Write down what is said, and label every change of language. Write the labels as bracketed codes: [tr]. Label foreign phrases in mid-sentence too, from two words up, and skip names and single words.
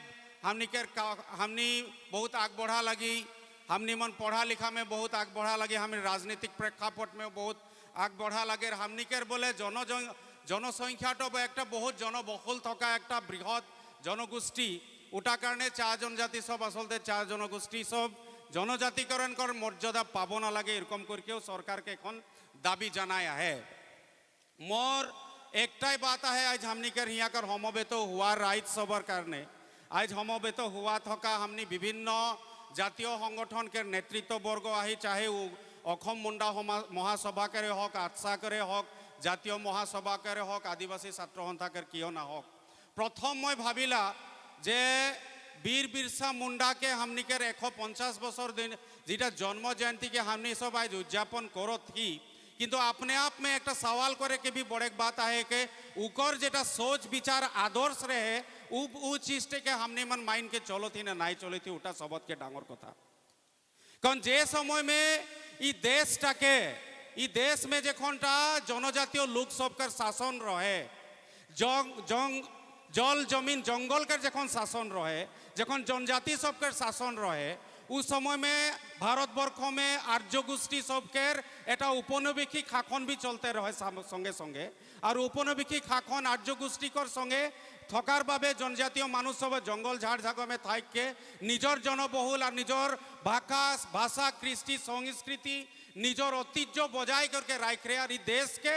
[sck] हमनी बहुत आग बढ़ा लगी हमनी मन पढ़ा लिखा में बहुत आग बढ़ा लगी हमें राजनीतिक प्रेक्षापट में बहुत आग बढ़ा लगे हमनी के बोले जनसंख्या तो एक बहुत जनबहुल थका एक बृहत जनगोष्ठी उटा कारणे 4 जनजाति सब आसलते 4 जनगोष्ठी सब जनजातिकरण कर मर्यादा पाब ना लगे एरकम करके सरकार के एखन दाबी जनाया है मोर एकटाई बात है आज हमनी कर यहाँ कर समबेत हुआ राइट सबर कारणे आज समबेत हुआ थका हमनी विभिन्न जातीय संगठन के नेतृत्ववर्ग आही चाहे अखम मुंडा महासभा करे हक आटसा करे हक जातीय महासभा करे हक आदिवासी छात्र सन्था के किय ना हक प्रथम मैं भाविला जे बीर बिरसा मुंडा के हमनी के 150 बছর दिन जीटा जन्म जयंती के हमनी सब आज उद्यापन करो थी किंतु अपने आप में एक सवाल करे के भी बड़े बात है कि उकर जेटा सोच विचार आदर्श रहे उ चीज के हमने मन माइंड के चलो थी ना नहीं चलो थी उटा सबत के डांगर कथा कारण जे समय में ई देश में जखनटा जनजातीय लोक सबकर शासन रहे जल जमीन जंगल के जखन शासन रहे जखन जनजाति सबकर शासन रहे उस समय में भारतवर्ष में आर्य गोष्ठी सबके एटा उपनिवेशी शासन भी चलते रहे संगे संगे और उपनिवेशी शासन आर्य गोष्ठीकर संगे थकार बाबे जनजातीय मानुष सब जंगल झाड़ झाड़ में थाक के निजर जनबहुल और निजर भाषा कृष्टि संस्कृति निजर ऐतिह्य बजाय करके राखे और देश के